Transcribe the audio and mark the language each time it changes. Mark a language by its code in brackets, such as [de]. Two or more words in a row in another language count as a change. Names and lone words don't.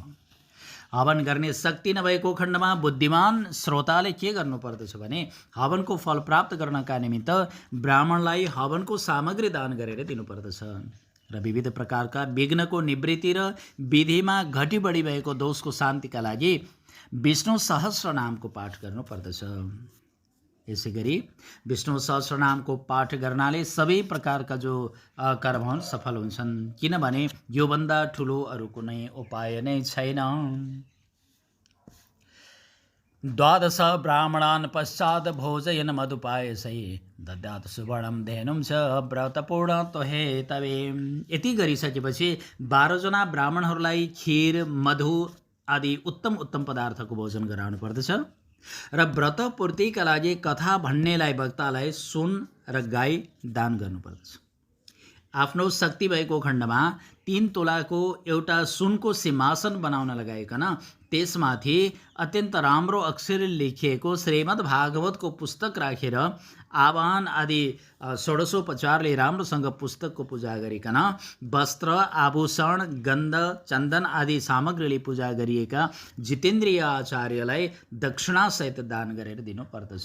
[ne] हवन गर्ने शक्ति नभएको खण्डमा बुद्धिमान श्रोताले के गर्नुपर्दछ भने हवनको फल प्राप्त गर्नका निमित्त ब्राह्मणलाई हवनको सामग्री दान गरेर दिनुपर्दछ र विविध प्रकारका विघ्नको निवृत्ति र विधिमा घटी बढी भएको दोषको शान्तिका लागि विष्णु सहस्रनामको पाठ गर्नुपर्दछ। यसै गरी विष्णु सहस्रनामको पाठ गर्नाले सबै प्रकारका जो कर्म हुन् सफल हुन्छन्, किनभने योभन्दा ठुलो अरू कुनै उपाय नै छैन। [sa] द्वादश ब्राह्मणान् पश्चात् भोजयन मधुपायसै दद्यात् सुवर्णं धेनुं च व्रतपूर्ण तोहे तवे। [ne] यति गरिसकेपछि 12 जना ब्राह्मणहरूलाई खीर, मधु आदि उत्तम उत्तम पदार्थको भोजन गराउनु पर्दछ र व्रत पूर्तिका लागि कथा भन्नेलाई वक्तालाई सुन र गाई दान गर्नुपर्दछ। आफ्नो शक्ति भएको खण्डमा 3 तोलाको एउटा सुनको सिंहासन बनाउन लगाइकन त्यसमाथि अत्यन्त राम्रो अक्षरले लेखिएको श्रीमद् भागवतको पुस्तक राखेर आवाहन आदि षोडशोपचारले राम्रोसँग पुस्तकको पूजा गरिकन वस्त्र, आभूषण, गन्ध, चन्दन आदि सामग्रीले पूजा गरिएका जितेन्द्रिय आचार्यलाई दक्षिणासहित दान गरेर दिनुपर्दछ।